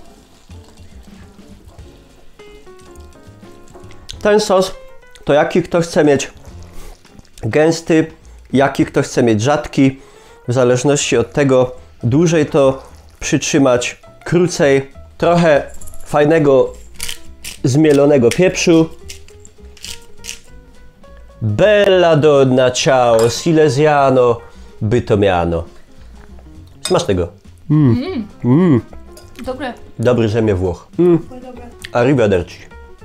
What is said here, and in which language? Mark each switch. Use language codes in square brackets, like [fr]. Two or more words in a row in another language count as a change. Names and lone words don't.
[pl] Ten sos to jaki kto chce mieć gęsty, jaki kto chce mieć rzadki. W zależności od tego dłużej to przytrzymać, krócej. Trochę fajnego zmielonego pieprzu. [it] Bella donna ciao, silesiano, bytomiano. [pl] Smacznego. Dobre. Dobry rzemie Włoch. Arrivederci.